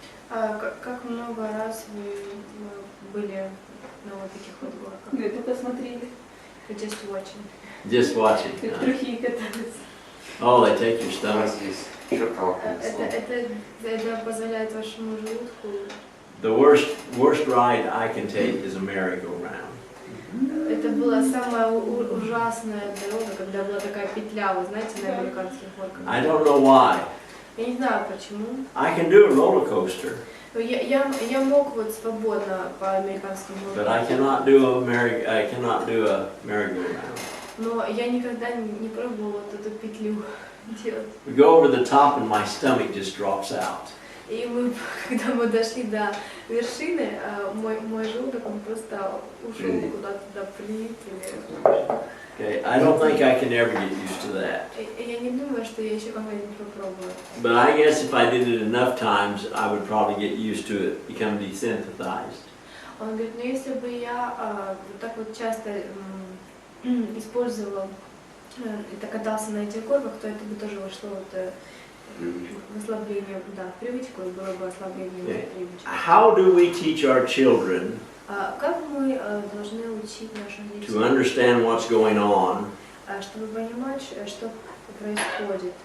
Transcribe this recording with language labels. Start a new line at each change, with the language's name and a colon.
Russian: Как много раз вы были на вот таких вот горках? Мы это посмотрели.
English: Just watching. Just watching.
Russian: Как другие катаются.
English: Oh, they take your stomach.
Russian: Это позволяет вашему желудку.
English: The worst ride I can take is a merry-go-round.
Russian: Это была самая ужасная дорога, когда была такая петля, вы знаете, на американских горках.
English: I don't know why.
Russian: Я не знаю почему.
English: I can do a roller coaster,
Russian: Я мог вот свободно по американским
English: but I
Russian: горкам.
English: cannot do a merry-go-round.
Russian: Но я никогда не пробовала вот эту петлю делать.
English: We go over the top and my stomach just drops out.
Russian: И когда мы дошли до вершины, мой желудок он просто ушел куда-то туда плит.
English: Okay, I don't think I can ever get used to that.
Russian: Я не думаю, что я еще когда-нибудь попробую.
English: But I guess if I did it enough times, I would probably get used to it, become desensitized.
Russian: Он говорит, ну если бы я вот так вот часто использовал, катался на этих горках, то это бы тоже вошло вот в ослабление, да, в привычку, и было бы ослабление привычки.
English: How do we teach our children
Russian: Как мы должны учить наших детей,
English: to understand what's going on
Russian: чтобы понимать, что происходит